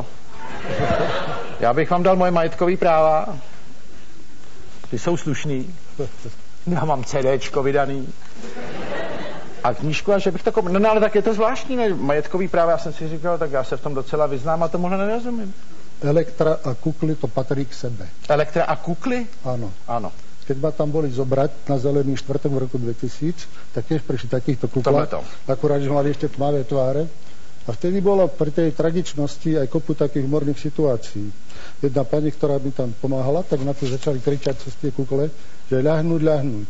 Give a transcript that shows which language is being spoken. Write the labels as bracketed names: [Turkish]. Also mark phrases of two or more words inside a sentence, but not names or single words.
[Czech] Já bych vám dal moje majetkové práva. Ty jsou slušný. Já mám CDčko vydaný. A knížku, a že bych to koupil. No ale tak je to zvláštní, ne? Majetkový práva, já jsem si říkal, tak já se v tom docela vyznám a tomuhle nerozumím. [Slovak] Elektra a kukly to patrí k sebe. Elektra a kukly? Áno. Áno. Keď ma tam boli zobrať na Zelený 4. v roku 2000, tak tiež prišli takýchto kuklách. Akurát, že mali ešte tmavé tváre. A vtedy bolo pri tej tragičnosti aj kopu takých humorných situácií. Jedna pani, ktorá mi tam pomáhala, tak na to začali kričať cez tie kukle, že ľahnúť.